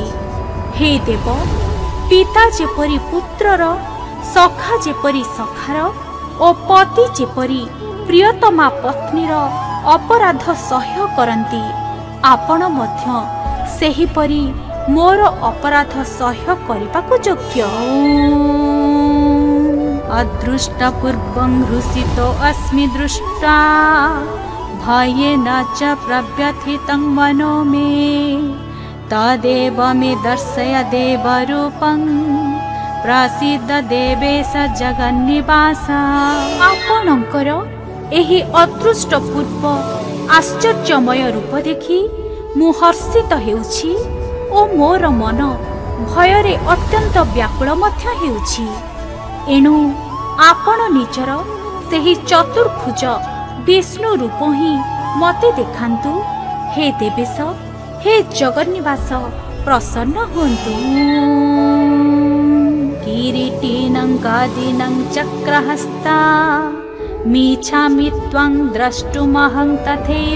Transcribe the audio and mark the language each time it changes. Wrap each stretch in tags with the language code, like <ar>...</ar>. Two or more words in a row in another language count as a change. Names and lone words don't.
<or>ହେ ଦେବ, ପିତା ଯେପରି ପୁତ୍ରର, ସଖା ଯେପରି ସଖାର ଓ ପତି ଯେପରି ପ୍ରିୟତମା ପତ୍ନୀର ଅପରାଧ ସହ୍ୟ କରନ୍ତି, ଆପଣ ମଧ୍ୟ ସେହିପରି ମୋର ଅପରାଧ ସହ୍ୟ କରିବାକୁ ଯୋଗ୍ୟ।</or> <sa>अदृष्टपूर्वं हृषितो अस्मि दृष्टा, भयेन च प्रव्यथितं मनो मे। तदेव मे दर्शय देवरूपं, प्रसीद देवेश जगन्निवास।</sa> <or>ଆପଣଙ୍କର ଏହି ଅଦୃଷ୍ଟପୂର୍ବ ଆଶ୍ଚର୍ଯ୍ୟମୟ ରୂପ ଦେଖି ମୁଁ ହର୍ଷିତ ହେଉଛି ଓ ମୋର ମନ ଭୟରେ ଅତ୍ୟନ୍ତ ବ୍ୟାକୁଳ ମଧ୍ୟ ହେଉଛି। ଏଣୁ ଆପଣ ନିଜର ସେହି ଚତୁର୍ଭୁଜ ବିଷ୍ଣୁ ରୂପ ହିଁ ମତେ ଦେଖାନ୍ତୁ। ହେ ଦେବେଶ, ହେ ଜଗନ୍ନିବାସ, ପ୍ରସନ୍ନ ହୁଅନ୍ତୁ।</or> <sa>किरीटिनं गादिनं चक्रहस्ता, मीच्छामि त्वं द्रष्टुमहं तथैव।</sa>